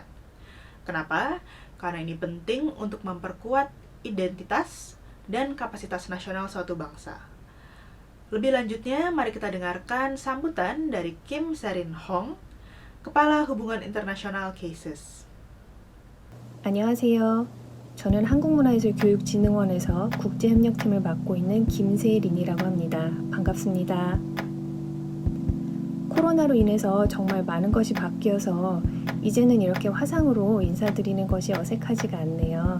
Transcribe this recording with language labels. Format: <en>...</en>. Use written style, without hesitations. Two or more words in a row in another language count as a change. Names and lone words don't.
<id>Kenapa? Karena ini penting untuk memperkuat identitas dan kapasitas nasional suatu bangsa. Lebih lanjutnya, mari kita dengarkan sambutan dari Kim Serin Hong, Kepala Hubungan Internasional KASES.</id> <ko>안녕하세요. 저는 한국문화예술교육진흥원에서 국제협력팀을 맡고 있는 김세린이라고 합니다. 반갑습니다. 코로나로 인해서 정말 많은 것이 바뀌어서 이제는 이렇게 화상으로 인사드리는 것이 어색하지가 않네요.</ko>